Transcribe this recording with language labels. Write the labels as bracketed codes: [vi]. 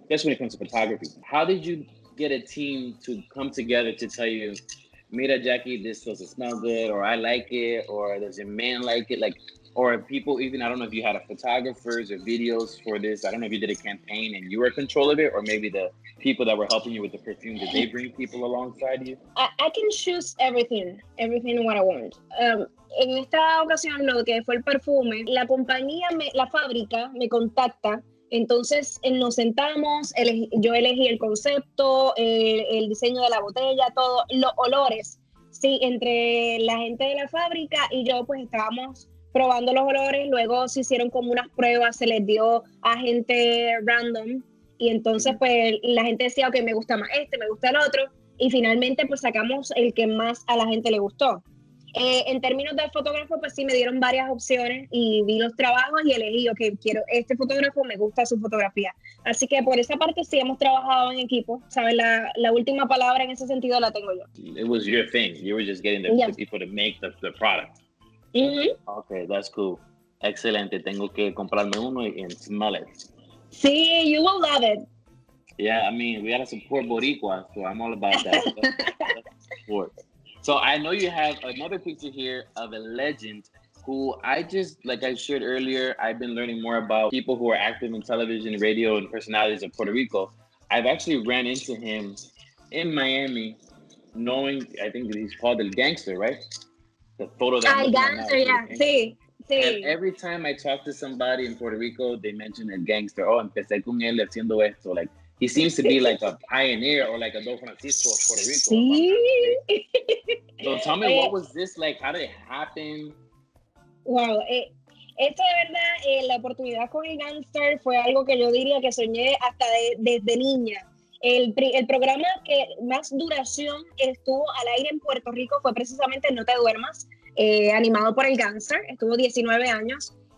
[en] Especially when it comes to photography. How did you get a team to come together to tell you, mira, Jacky, this doesn't smell good, or I like it, or does your man like it? Like, or people even, I don't know if you had a photographers or videos for this. I don't know if you did a campaign and you were in control of it, or maybe the people that were helping you with the perfume, did they bring people alongside you? I can choose everything what I want. [es] En esta ocasión, lo que fue el perfume, la compañía, la fábrica me contacta. Entonces nos sentamos, yo elegí el concepto, el diseño de la botella, todo, los olores. Sí, entre la gente de la fábrica y yo pues estábamos probando los olores, luego se hicieron como unas pruebas, se les dio a gente random y entonces pues la gente decía, ok, me gusta más este, me gusta el otro y finalmente pues sacamos el que más a la gente le gustó. En términos de fotógrafo, pues sí me dieron varias opciones y vi los trabajos y elegí, ok, quiero este fotógrafo, me gusta su fotografía. Así que por esa parte sí hemos trabajado en equipo, ¿sabes? La última palabra en ese sentido la tengo yo. [en] It was your thing. You were just getting the people to make the product. Okay, that's cool. [es] Excelente. Tengo que comprarme uno [en] and smell it. Sí, you will love it. Yeah, I mean, we gotta support Boricua, so I'm all about that. Let's support. So I know you have another picture here of a legend who I just, like I shared earlier, I've been learning more about people who are active in television, radio, and personalities of Puerto Rico. I've actually ran into him in Miami, knowing, I think that he's called El Gangster, right? The photo that El Gangster, yeah. Sí. And every time I talk to somebody in Puerto Rico, they mention El Gangster. [es] Oh, empecé con él haciendo esto. [en] Like, he seems to be like a pioneer or like a Don Francisco of Puerto Rico. [es] Sí. [en] So tell me, what was this like? How did it happen? [es] Wow, esto de verdad, la oportunidad con el Gangster fue algo que yo diría que soñé hasta desde niña. El programa que más duración estuvo al aire en Puerto Rico fue precisamente No Te Duermas, animado por el Gangster, estuvo 19 años.